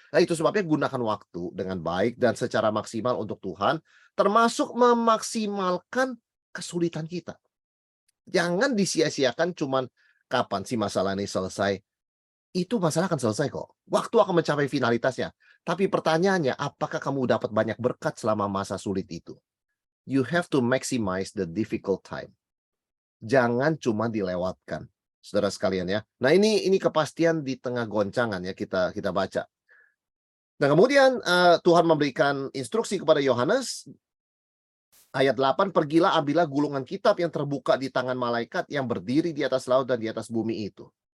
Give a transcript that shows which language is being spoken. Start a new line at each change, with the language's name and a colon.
Indonesian: Nah, itu sebabnya gunakan waktu dengan baik dan secara maksimal untuk Tuhan, termasuk memaksimalkan kesulitan kita. Jangan disia-siakan cuman kapan sih masalah ini selesai. Itu masalah akan selesai kok. Waktu akan mencapai finalitasnya. Tapi pertanyaannya, apakah kamu dapat banyak berkat selama masa sulit itu?
English: You have to maximize the difficult time.
Indonesian: Jangan cuma dilewatkan. Saudara sekalian ya. Nah, ini kepastian di tengah goncangan ya kita baca. Nah, kemudian Tuhan memberikan instruksi kepada Yohanes ayat 8, pergilah ambillah gulungan kitab yang terbuka di tangan malaikat yang berdiri di atas laut dan di atas bumi itu.